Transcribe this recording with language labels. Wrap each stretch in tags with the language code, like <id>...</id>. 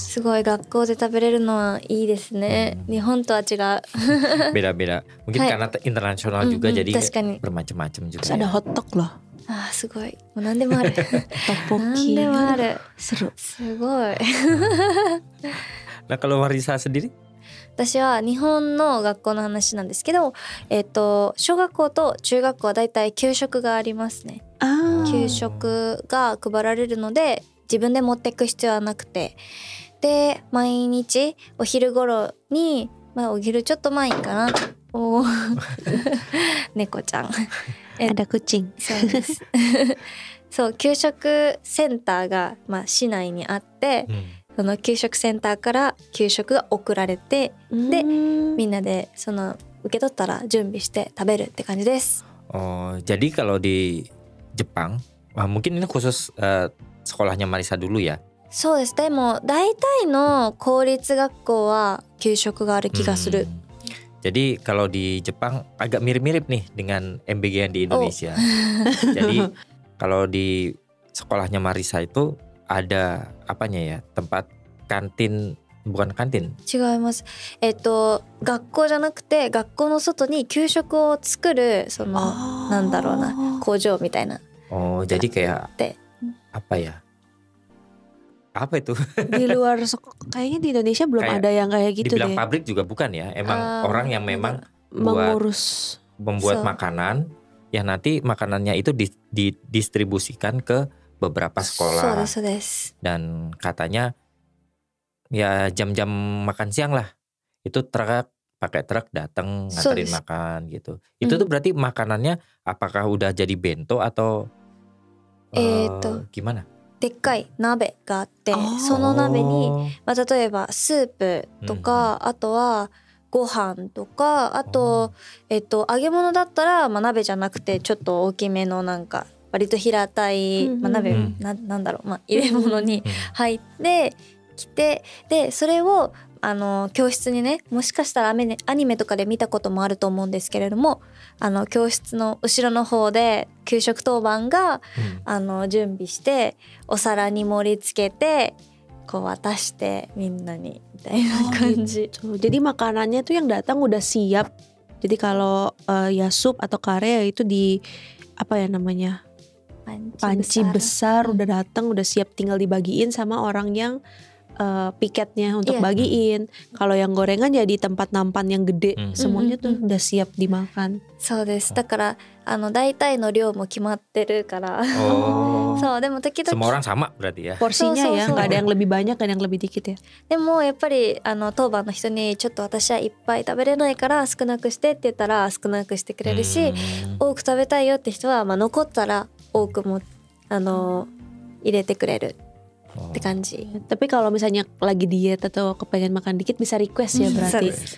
<ja>すごい学校で食べれるのはいいですね。日本とは違う。</ja> <id>Beda-beda. Mungkin karena internasional juga jadi bermacam-macam juga. Terus ada hotdog loh.</id> <ja>すごい。もう何でもある。</ja> <id>Tteokbokki.</id> <ja>何でもある。</ja> <id>seru.</id> <ja>すごい。</ja> <id>Nah kalau Marisa sendiri?</id> <ja>私は日本の学校の話なんですけど、小学校と中学校はだいたい給食がありますね。給食が配られるので自分で持っていく必要はなくて、で毎日お昼頃に、お昼ちょっと前かな、猫ちゃん</ja> <id>ada kucing.</id> <ja>そうです。そう、給食センターが、市内にあって、その給食センターから給食が送られて、でみんなでその受け取ったら準備して食べるって感じです。</ja> <id>Oh, jadi kalau di Jepang, mungkin ini khusus sekolahnya Marisa dulu ya.</id> <ja>そうです。でも大体の公立学校は給食がある気がする。</ja> <id>Jadi kalau di Jepang agak mirip-mirip nih dengan MBG yang di Indonesia. Jadi kalau di sekolahnya Marisa itu ada apanya ya, tempat kantin, bukan kantin. 違います。学校じゃなくて学校の外に給食を作るそのなんだろうな工場みたいな。 Oh, jadi kayak apa ya? Apa itu? Di luar kayaknya di Indonesia belum kayak ada yang kayak gitu dibilang deh. Pabrik juga bukan ya. Emang orang yang memang membuat makanan yang nanti makanannya itu didistribusikan ke beberapa sekolah. Dan katanya ya jam-jam makan siang lah. Itu pakai truk datang nganterin makan gitu. Itu tuh berarti makanannya apakah udah jadi bento atau gimana?</id> <ja>でっかい鍋があって、その鍋に、例えばスープとか、あとはご飯とか、あと、揚げ物だったら、鍋じゃなくてちょっと大きめのなんか割と平たい、鍋、なんだろう、入れ物に入ってきて、でそれを教室にね、もしかしたらアニメとかで見たこともあると思うんですけれども、教室の後ろの方で給食当番が、準備してお皿に盛り付けてこう渡してみんなにみたいな感じ。</ja> <id>Jadi makanannya tuh yang datang udah siap. Jadi kalau ya sup atau kare itu di apa ya namanya? Panci besar udah datang, udah siap, tinggal dibagiin sama orang yang piketnya untuk bagiin. Kalau yang gorengan ya di tempat nampan yang gede, semuanya tuh udah siap dimakan.</id> <ja>そうです。だから大体の量も決まってるから。そうでも時々</ja> <id>semua orang sama berarti ya. Porsinya ya, nggak ada yang lebih banyak, nggak ada yang lebih dikit ya.</id> <ja>でもやっぱり当番の人にちょっと私はいっぱい食べれないから少なくしてって言ったら少なくしてくれるし、多く食べたいよって人は残ったら多くも入れてくれる。って感じ。</ja> <id>Tapi kalau misalnya lagi diet atau kepengen makan dikit bisa request ya berarti.</id>